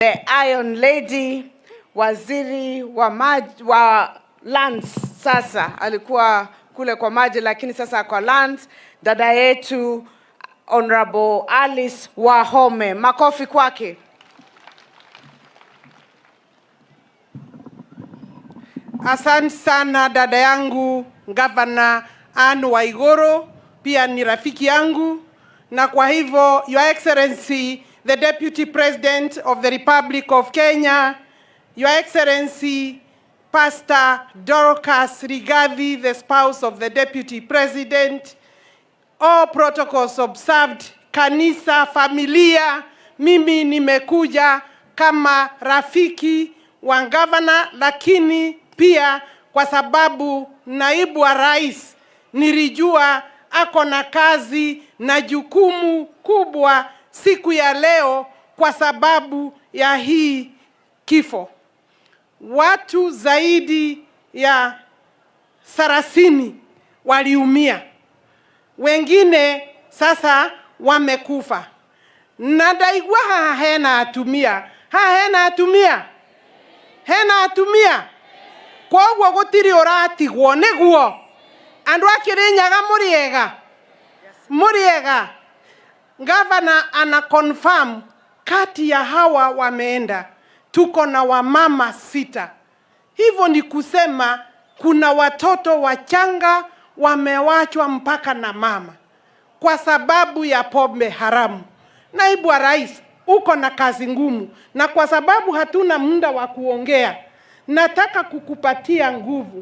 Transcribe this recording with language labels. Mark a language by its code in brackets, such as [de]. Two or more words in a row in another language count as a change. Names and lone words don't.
[en] The Iron Lady, [sw] waziri wa lands, sasa alikuwa kule kwa maji lakini sasa kwa lands, dada yetu Honorable Alice Wahome. Makofi kwake. Asante sana dada yangu Governor Anne Waiguru, pia ni rafiki yangu, na kwa hivyo [en] Your Excellency the Deputy President of the Republic of Kenya, Your Excellency Pastor Dorcas Rigathi, the spouse of the Deputy President, all protocols observed, [sw] kanisa, familia, mimi nimekuja kama rafiki wa governor, lakini pia kwa sababu naibu wa rais nilijua ako na kazi na jukumu kubwa siku ya leo kwa sababu ya hii kifo. Watu zaidi ya 30 waliumia. Wengine sasa wamekufa. [ki] Nadaigwa hena atumia. Hena atumia. Kwa ugwo gutiri uratigwo niguo. Andu a Kirinyaga muriega. [sw] Governor ana confirm kati ya hawa wameenda tuko na wamama 6. Hivyo ni kusema kuna watoto wachanga wamewachwa mpaka na mama kwa sababu ya pombe haramu. Naibu wa rais, uko na kazi ngumu, na kwa sababu hatuna muda wa kuongea, nataka kukupatia nguvu.